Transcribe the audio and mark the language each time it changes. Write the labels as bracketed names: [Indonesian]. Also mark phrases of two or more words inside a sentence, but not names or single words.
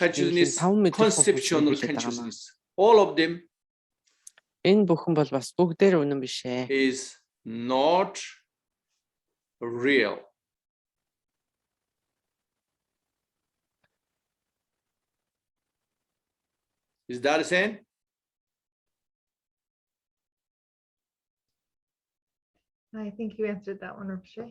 [English] consciousness, [Mongolian] таван мэдрэх [English] conceptual [Mongolian] ухамсар хэлээд байгаа юм. [English] consciousness. All of them [Mongolian] Энэ бүхэн бол бас бүгдээр үнэн биш ээ. [English] is not real. Is that the same? I think you answered that one, Rinpoche.